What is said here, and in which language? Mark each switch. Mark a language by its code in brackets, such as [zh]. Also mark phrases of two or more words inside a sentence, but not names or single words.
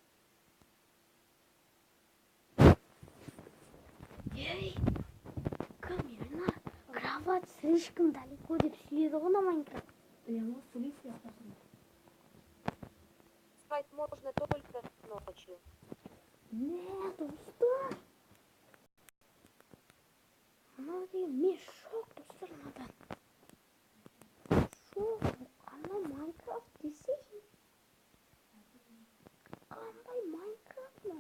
[kk] Ей, [ru] камерна, кровать слишком далеко [kk] деп сөйледі ғой ана Майнкрафт. [ru] Спать можно только ночью. [kk] Не, достар. Анау деген мен шок достар мынадан. Шок, ана Майнкрафт десе қандай Майнкрафт мынау?